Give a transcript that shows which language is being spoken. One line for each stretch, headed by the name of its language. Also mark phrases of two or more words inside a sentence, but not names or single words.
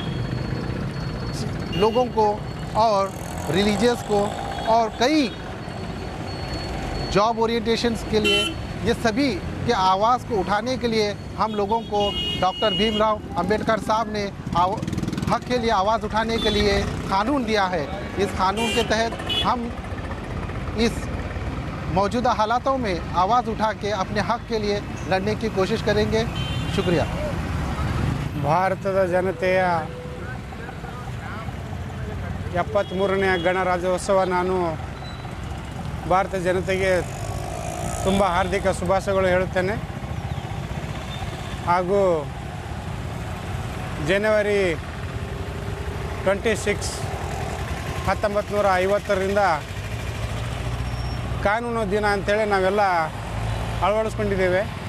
Hindi: लोगों को और रिलीजियस को और कई
English: job orientations
Hindi: के लिए ये सभी के आवाज़ को उठाने के लिए हम लोगों को डॉक्टर भीमराव अंबेडकर साहब ने हक के लिए आवाज़ उठाने के लिए कानून दिया है। इस कानून के तहत हम इस मौजूदा हालातों में आवाज़ उठा के अपने हक के लिए लड़ने की कोशिश करेंगे। शुक्रिया।
Kannada: ಭಾರತದ ಜನತೆಯ 73ನೇ ಗಣರಾಜ್ಯೋತ್ಸವ ನಾನು ಭಾರತ ಜನತೆಗೆ ತುಂಬ ಹಾರ್ದಿಕ ಶುಭಾಶಯಗಳು ಹೇಳುತ್ತೇನೆ ಹಾಗೂ ಜನವರಿ 26 1950ರಿಂದ ಕಾನೂನು ದಿನ ಅಂತೇಳಿ ನಾವೆಲ್ಲ ಅಳವಡಿಸ್ಕೊಂಡಿದ್ದೇವೆ।